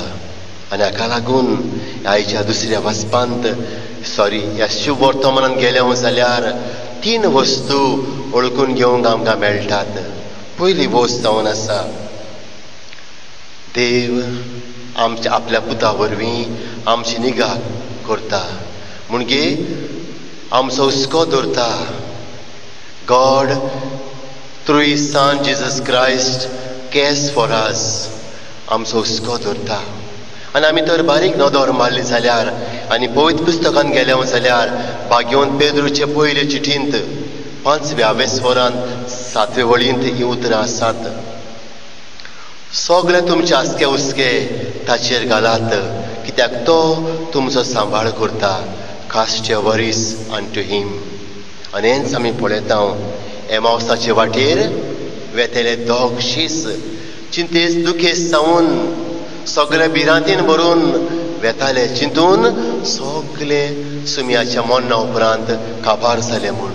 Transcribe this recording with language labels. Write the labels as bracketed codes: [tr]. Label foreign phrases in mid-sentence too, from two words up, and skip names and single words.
[kok] आनी हाका लागून आयच्या दुसऱ्या वाचपांत ह्या शुभ वर्तमानांत गेल्या जाल्यार 3 वस्तू ओळखून घेवंक आमकां मेळटात. पयली वस्त जावन आसा देव आमच्या आपल्या पुता वरवीं आमची निगा करता म्हणजे आमचो हुस्को दवरता. [en] God through his Son Jesus Christ cares for us. [kok] आमचो हुस्को दवरता. आनी आमी तर बारीक नदर मारली जाल्यार आनी पवित्र पुस्तकान गेले जाल्यार भाग्यवंत पेद्रूचे पयले चिठींत 5व्या स्वरांत 7वे वळींत ही उतरां आसात. सगळे तुमचे आसके हुस्के ताचेर घालात कित्याक तो तुमचो सांबाळ करता. [en] cast your worries unto him. [kok] आनी हेंच आमी पळयता एमावसाचे वाटेर वेतेले दोग शीस चिंतेस दुखेस जावन सगळे भिरांतीन भरून वेताले चिंतून सगळे सुमयाच्या मरणा उपरांत काबार जाले म्हूण.